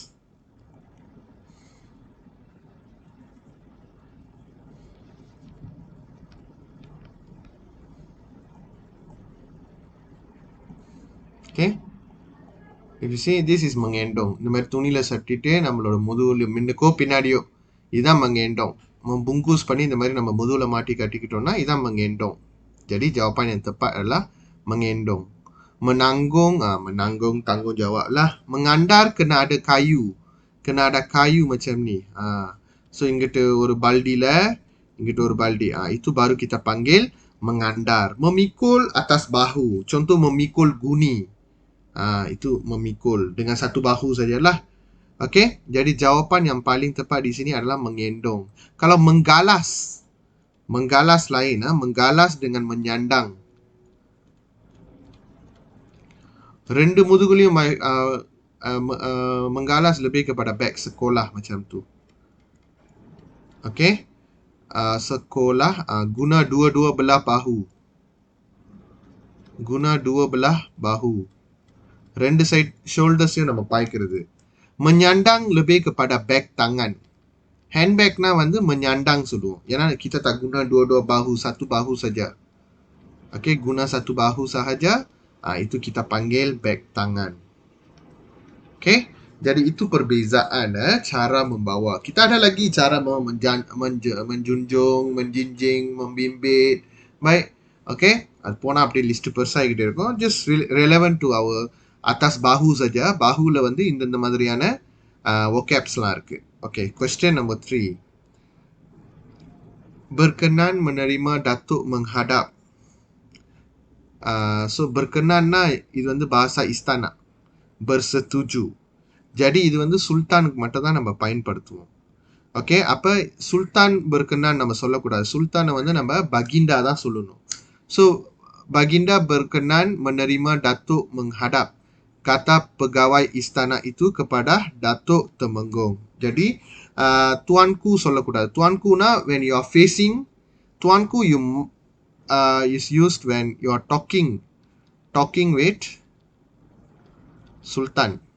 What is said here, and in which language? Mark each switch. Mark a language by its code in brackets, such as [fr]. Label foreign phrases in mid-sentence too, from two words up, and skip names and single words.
[en] Okay. If you see, this is mengendong. [ta] இந்த மாதிரி துணியில சட்டிட்டு நம்மளோட முதுகுல முன்னுக்கோ பின்னாடியோ இதான் mengendong. Membungkus பண்ணி இந்த மாதிரி நம்ம முதுகுல மாட்டி கட்டிக்கிட்டோம்னா இதான் mengendong. [ms] Jadi jawapan yang tepat adalah mengendong. Menanggung, menanggung tanggungjawab lah. Mengandar kena ada kayu. Kena ada kayu macam ni. [ta] So இங்கிட்டு ஒரு baldiல, இங்கிட்டு ஒரு baldi. [ms] Itu baru kita panggil mengandar. Memikul atas bahu. Contoh memikul guni. Itu memikul dengan satu bahu sajalah. Okey, jadi jawapan yang paling tepat di sini adalah mengendong. Kalau menggalas, menggalas lain, menggalas dengan menyandang. [ta] ரெண்டு முதுகிலும் [ms] menggalas lebih kepada beg sekolah macam tu. Okey, sekolah guna dua-dua belah bahu. Guna dua belah bahu. [ta] ரெண்டு சைட் ஷோல்டர்ஸையும் நம்ம பாய்க்கிறது. [ms] Menyandang lebih kepada beg tangan. [ta] Handbagனா வந்து menyandang சொல்லுவோம். [ms] ஏன்னா kita tak guna dua-dua bahu, satu bahu saja. Okey, guna satu bahu sahaja, itu kita panggil beg tangan. Okey, jadi itu perbezaan cara membawa. Kita ada lagi cara menjunjung, menjinjing, membimbit. Baik, okey. [ta] அது போனா அப்படியே லிஸ்ட் பெருசாகிட்டே இருக்கும். [en] Just relevant to our [ms] atas bahu saja. [ta] Bahuல வந்து இந்த மாதிரியான vocabsலாம் இருக்கு. [en] Okay, question number 3. [ms] Berkenan menerima Datuk menghadap. So berkenanna [ta] இது வந்து [ms] bahasa istana. Bersetuju. [ta] Jadi இது வந்து சுல்தானுக்கு மட்டும் தான் நம்ம பயன்படுத்துவோம். ஓகே, அப்ப சுல்தான் berkenan நம்ம சொல்லக்கூடாது. சுல்தானை வந்து நம்ம baginda தான் சொல்லணும். [ms] So baginda berkenan menerima Datuk menghadap. Kata pegawai istana itu kepada Datuk Temenggung. Jadi tuanku சொல்லக்கூடாது. [en] tuanku-na when you are facing, tuanku you is used when you are talking with sultan.